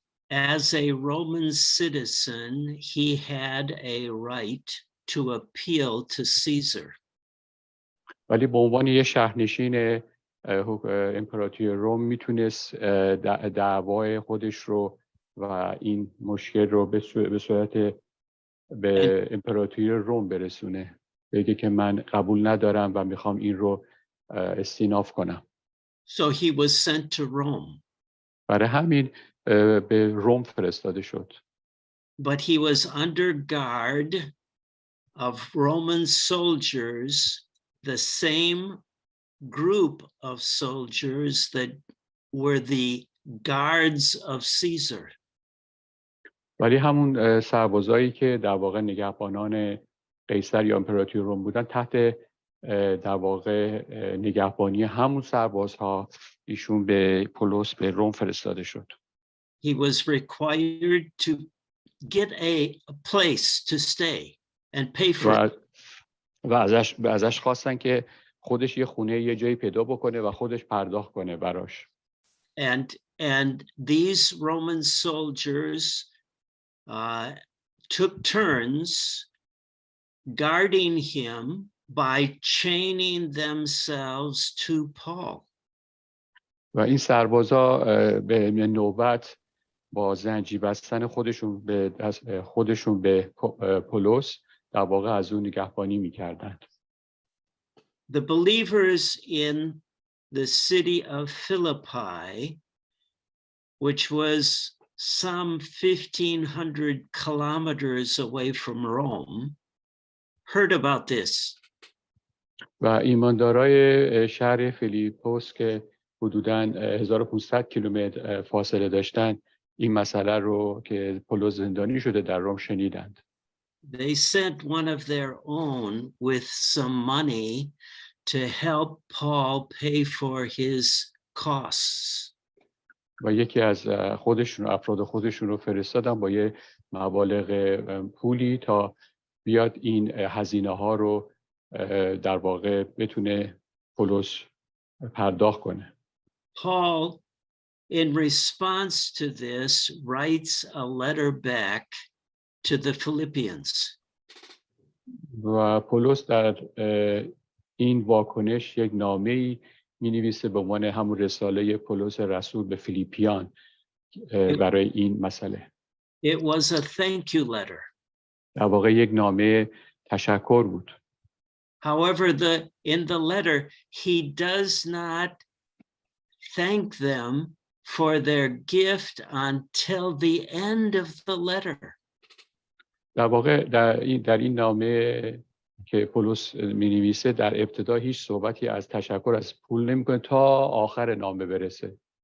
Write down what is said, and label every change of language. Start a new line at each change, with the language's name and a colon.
English: As a Roman citizen, he had a right to appeal to Caesar.
Persian: ولی به عنوان یه شهرنشین امپراتوری روم میتونست دعوای خودش رو و این مشکل رو به صورت به امپراتوری روم برسونه، بگه که من قبول ندارم و میخوام این رو استیناف کنم.
English: So he was sent to Rome.
Persian: برای همین به روم فرستاده شد.
English: But he was under guard of Roman soldiers, the same group of soldiers that were the guards of Caesar.
Persian: ولی همون سربازایی که در واقع نگهبانان قیصر یا امپراتوری روم بودن تحت در واقع نگهبانی همون سربازها ایشون به پولس به روم فرستاده شد.
English: He was required to get a place to stay and pay for it.
Persian: و ازش خواستن که خودش یه خونه یه جایی پیدا بکنه و خودش پرداخت کنه براش.
English: And these Roman soldiers took turns guarding him by chaining themselves to Paul.
Persian: و این سربازا به نوبت با زنجیر بستن خودشون به پولس در واقع از اون نگهبانی می‌کردند.
English: The believers in the city of Philippi, which was some 1,500 kilometers away from Rome, heard about this.
Persian: و ایماندارای شهر فیلیپوس که حدوداً 1500 کیلومتر فاصله داشتن این مسئله رو که پولس زندانی شده در روم شنیدند.
English: They sent one of their own with some money to help Paul pay for his costs.
Persian: و یکی از افراد خودشون رو فرستادن با یه مبالغ پولی تا بیاد این هزینه ها رو در واقع بتونه پولس پرداخت کنه.
English: Paul, in response to this, writes a letter back to the Philippians.
Persian: و پولس در این واکنش یک نامه‌ای می‌نویسه به عنوان همون رساله پولس رسول به فیلیپیان برای این مسئله.
English: It was a thank you letter.
Persian: در واقع یک نامه تشکر بود.
English: However, in the letter, he does not thank them for their gift until the end of the letter.
Persian: در واقع در این نامه که پولس می‌نویسه در ابتدا هیچ صحبتی از تشکر از پول نمی‌کنه تا آخر نامه برسه.